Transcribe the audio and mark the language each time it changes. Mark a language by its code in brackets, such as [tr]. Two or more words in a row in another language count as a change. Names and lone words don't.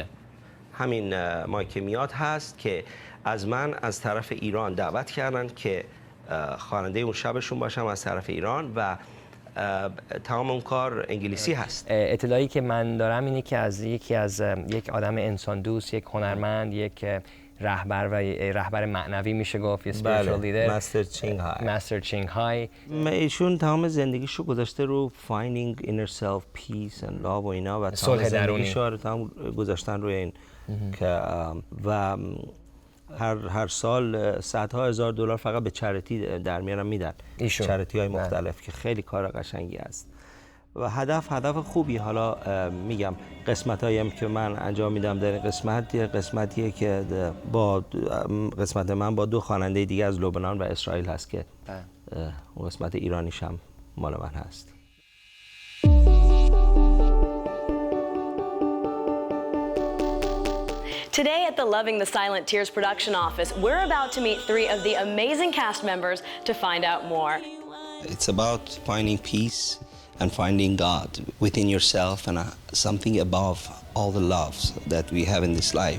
[fa] همین مایکمیات هست که از من از طرف ایران دعوت کردن که خواننده اون شبشون باشم از طرف ایران و تمام اون کار انگلیسی هست. اطلاعی که من دارم اینه که از یک آدم انسان دوست، یک هنرمند، یک رهبر معنوی میشه گفت، یه [en] spiritual leader، [fa] مستر چینگ های. ایشون تمام زندگیشو گذاشته رو [en] finding inner self, peace and love [fa] و اینا و تمام زندگیشو رو گذاشتن روی این که و هر سال صدها هزار دلار فقط به چریتی در میارن میدن، چریتی های مختلف که خیلی کار قشنگی است و هدف خوبی. حالا میگم قسمتایی هم که من انجام میدم در قسمتیه که با قسمت من با دو خواننده دیگه از لبنان و اسرائیل هست که قسمت ایرانیش هم مال من هست. [en] Today at the Loving the Silent Tears production office, we're about to meet three of the amazing cast members to find out more. It's about finding peace and finding God within yourself and something above all the loves that we have in this life.